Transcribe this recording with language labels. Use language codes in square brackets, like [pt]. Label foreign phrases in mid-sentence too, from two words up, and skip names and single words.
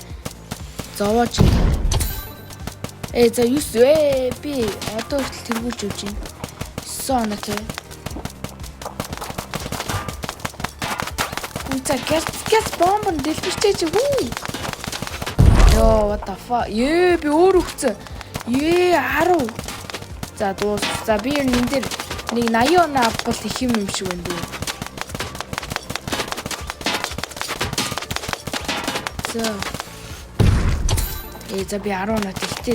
[mn] Зовоож. За 9 би одоо хүртэл тэргүүлж явж байна. 9 оноо тий. За газ бомб дэлбэрчээж хүү. Ёо, [en] what the fuck? [mn] Би өөр өгцөн. 10. За дуус. За би энэ дээр нэг 80 оноо авбал их юм шиг байна дээ. За би 10 оноо тэгтээ.